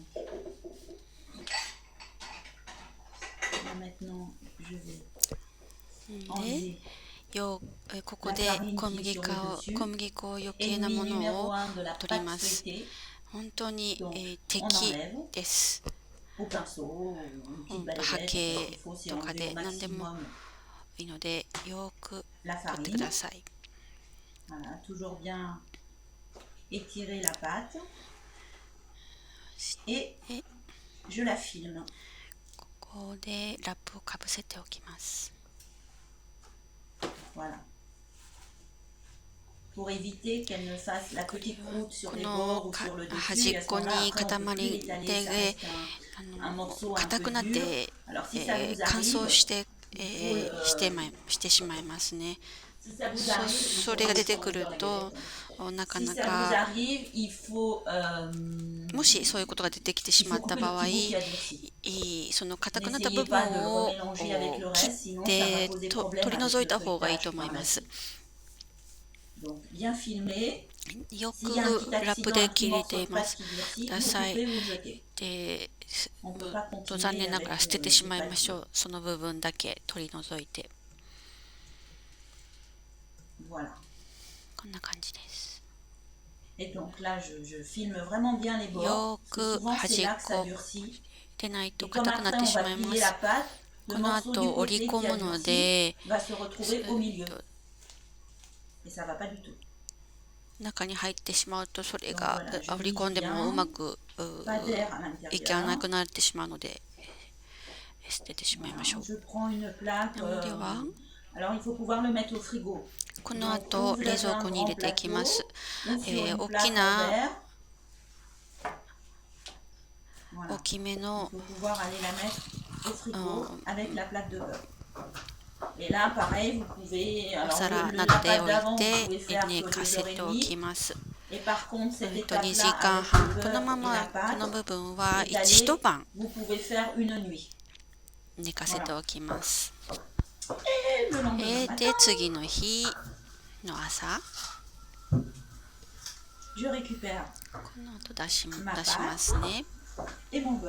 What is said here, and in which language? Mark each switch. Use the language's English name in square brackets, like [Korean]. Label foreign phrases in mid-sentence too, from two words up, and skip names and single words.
[Japanese] ここで小麦粉余計なものを取ります。本当に適です。波形とかで何でもいいのでよく [French] la [Japanese] 取ってく [French] farine. [Japanese] ださい。 [French] Voilà, toujours bien étirer la pâte. Et [Japanese] で [French] je la filme. [Japanese] ここでラップをかぶせておきます。 [French] Voilà. Pour éviter qu'elle ne fasse la petite croûte sur [Japanese] こ [French] les [Japanese] の [French] bords ou sur le [Japanese] 端 [French] dessus. [Japanese] っ [French] Et à ce [Japanese] こ [French] moment-là, [Japanese] に [French] après, on [Japanese] 塊 [French] peut plus l'étaler. [Japanese] で [French] Ça reste un morceau un [Japanese] 硬 [French] peu [Japanese] くなっ [French] dur. [Japanese] て、 [French] Alors si ça vous [Japanese] 乾 [French] arrive, [Japanese] 燥して、 [French] il faut [Japanese] してしまいますね。 [French] si ça vous [Japanese] そ [French] arrive, il [Japanese] そ [French] faut [Japanese] れが出て [French] descendre [Japanese] くる [French] dans la [Japanese] と [French] galette. [Japanese] なか [French] Si [Japanese] な [French] ça vous [Japanese] か [French] arrive, il faut [Japanese] もしそういうことが出てきてし [French] il [Japanese] ま [French] faut [Japanese] った [French] couper le [Japanese] 場合、 [French] petit bout qui a durci. [Japanese] その硬くなった部 [French] N'essayez [Japanese] 分 [French] pas de le [Japanese] を [French] remélanger avec le [Japanese] 切 [French] reste, [Japanese] っ [French] sinon ça va [Japanese] て [French] poser [Japanese] と [French] problème [Japanese] 取り [French] avec [Japanese] 除い [French] le [Japanese] た方がいいと [French] feuilletage [Japanese] 思い [French] par [Japanese] ま [French] la [Japanese] す。 [French] suite. Donc bien filmé. [Japanese] よ [French] S'il y a un [Japanese] く [French] petit [Japanese] ラップ [French] accident, [Japanese] で [French] un petit [Japanese] 切れ [French] morceau [Japanese] て [French] de [Japanese] いま [French] pâte [Japanese] す。 [French] qui durcit, [Japanese] くだ [French] vous [Japanese] さい。 [French] coupez, vous le jetez. [Japanese] で [French] On ne peut pas continuer [Japanese] 残念ながら [French] avec [Japanese] 捨てて [French] les [Japanese] しまいま [French] pâtes [Japanese] しょ [French] dures. [Japanese] う。その部分だけ取り除いて。 [French] Voilà. [Japanese] こんな感じです。 [French] Et donc là, je filme vraiment bien les bords. [Japanese] よ [French] Parce que [Japanese] く [French] souvent, c'est [Japanese] 端っ [French] là que ça [Japanese] こ [French] durcit. [Japanese] でないと [French] Et comme [Japanese] 硬くなっ [French] après, [Japanese] て [French] on [Japanese] し [French] va [Japanese] まいま [French] plier [Japanese] す。 [French] la pâte, [Japanese] こ [French] le [Japanese] の [French] morceau [Japanese] 後 [French] du [Japanese] 折り [French] côté [Japanese] 込 [French] qui a [Japanese] むの [French] durci [Japanese] で [French] va se retrouver au milieu. Et ça va pas du tout. [Japanese] 中に入ってしまうとそれ [French] Donc [Japanese] が [French] voilà, [Japanese] 折り込んでもうまく [French] pas d'air à [Japanese] いかな [French] l'intérieur. [Japanese] くなってしまうので捨ててしまいましょう。 [French] Je prends une plaque. [Japanese] なのでは [French] Alors, il faut pouvoir le mettre au frigo. [Japanese] この [French] Donc, [Japanese] 後 [French] ou vous [Japanese] 冷 [French] avez [Japanese] 蔵 [French] un [Japanese] 庫に入れ [French] grand [Japanese] ていき [French] plateau, [Japanese] ます。 [French] ou sur une [Japanese] 大 [French] plaque [Japanese] き [French] en [Japanese] な [French] verre. [Japanese] 大 [French] Voilà. [Japanese] きめ [French] Il [Japanese] の [French] faut pouvoir aller la mettre au frigo avec la plaque de beurre. Et là, pareil, vous pouvez. [Japanese] お [French] Alors, [Japanese] 皿 [French] la [Japanese] などで [French] pâte [Japanese] 置い [French] d'avant, [Japanese] て [French] vous pouvez faire [Japanese] 寝 [French] que [Japanese] か [French] 2 [Japanese] せ [French] heures et [Japanese] てお [French] demie. [Japanese] きます。 [French] Et par contre, cette [Japanese] 2 [French] étape-là, [Japanese] 時間 [French] avec [Japanese] 半 [French] le [Japanese] この [French] beurre [Japanese] ま [French] et [Japanese] ま [French] la [Japanese] この [French] pâte, [Japanese] 部分は [French] étalée, [Japanese] 一晩 [French] vous pouvez faire une nuit. [Japanese] 寝かせておきます。 [French] Et le lendemain [Japanese] で [French] matin, [Japanese] 次の日の朝 [French] je récupère [Japanese] この後出しますね。 [French] et mon beurre.